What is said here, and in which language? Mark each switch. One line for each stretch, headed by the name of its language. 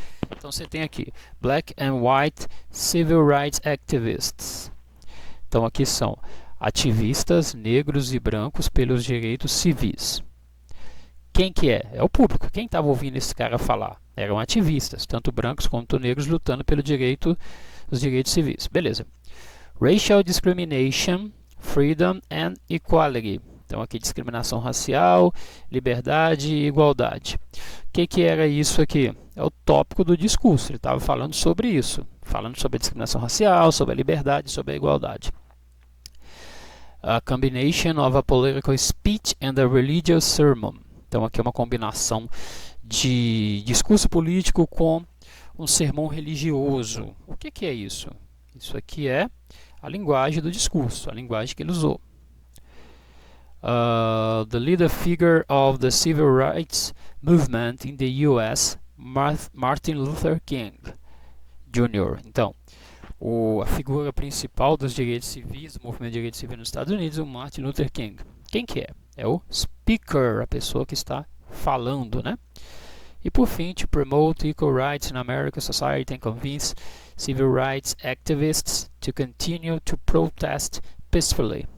Portuguese: Então você tem aqui
English: Black and White Civil Rights Activists.
Portuguese: Então aqui são ativistas negros e brancos pelos direitos civis. Quem que é? É o público. Quem estava ouvindo esse cara falar? Eram ativistas, tanto brancos quanto negros, lutando pelo direito, os direitos civis. Beleza.
English: Racial Discrimination, Freedom and Equality.
Portuguese: Então aqui discriminação racial, liberdade e igualdade. O que era isso aqui? É o tópico do discurso. Ele estava falando sobre isso. Falando sobre a discriminação racial, sobre a liberdade, sobre a igualdade.
English: A combination of a political speech and a religious sermon.
Portuguese: Então aqui é uma combinação de discurso político com um sermão religioso. O que é isso? Isso aqui é a linguagem do discurso, a linguagem que ele usou.
English: The leader figure of the civil rights movement in the US, Martin Luther King Jr.
Portuguese: Então, a figura principal dos direitos civis, do movimento de direitos civis nos Estados Unidos, o Martin Luther King. Quem que é? É o
English: speaker,
Portuguese: a pessoa que está falando, né? E por fim,
English: to promote equal rights in American society and convince civil rights activists to continue to protest peacefully.